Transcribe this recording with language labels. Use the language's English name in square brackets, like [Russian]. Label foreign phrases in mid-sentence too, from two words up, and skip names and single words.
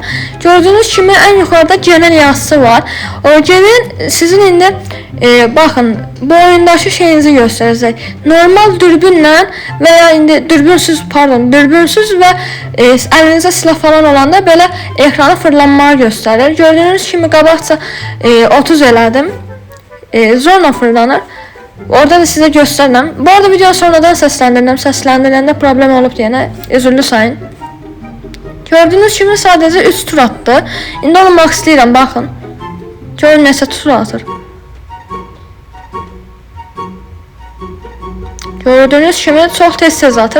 [Azerbaijani] Gördüyünüz kimi ən yuxarıda genel yazısı var. O genel sizin indi baxın bu oyundakı şeyinizi göstərəcək. Normal dürbünlə və ya indi dürbünsüz və əlinizdə silah falan olanda belə ekranı fırlanmağı göstərir. Gördüyünüz kimi qabaqca 30 elədim. [Turkish] Zorla fırlanır. Orada da size gösterdim. Bu arada video sonradan seslendirdim. Seslendirende problem olup diyene özürlü sayın. Gördüğünüz gibi sadece 3 tur attı. [Azerbaijani] İndi onu maxlayıram bakın. Görün nəsə tur atır. [Turkish] Gördüğünüz gibi çok tez atır.